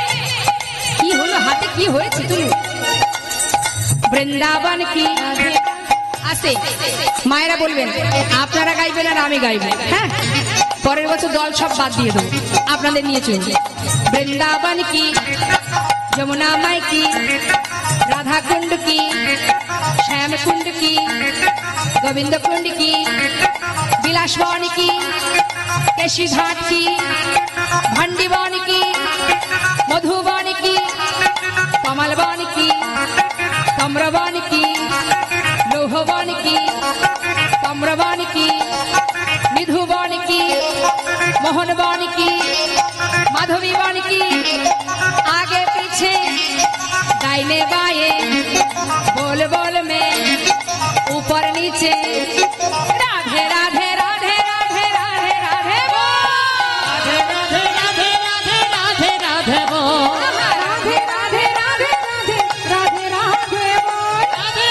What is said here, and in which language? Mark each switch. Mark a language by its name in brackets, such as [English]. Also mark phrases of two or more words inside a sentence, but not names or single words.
[Bangla] হাত তুলে কি হয়েছে তুমি? বৃন্দাবন কি আসে মায়েরা বলবেন, আপনারা গাইবেন আর আমি গাইবো। হ্যাঁ, পরের বছর দল সব বাদ দিয়ে দেবো, আপনাদের নিয়ে চলছে। [Hindi] वृंदावन की, यमुना माई की, राधा कुंड की, श्याम कुंड की, गोविंद कुंड की, विलासवान की, केशी घाट की, भंडीवान की, मधुवान की, कमलवान की, कमरवान की, लोहवान की, कमरवान की, निधुवान की, मोहनवान की, माधवीवान की, आगे पीछे दाहिने बाएं बोल बोल में ऊपर नीचे राधे राधे राधे राधे राधे राधे बोल, राधे राधे राधे राधे राधे बोल, राधे राधे राधे राधे राधे राधे बोल, राधे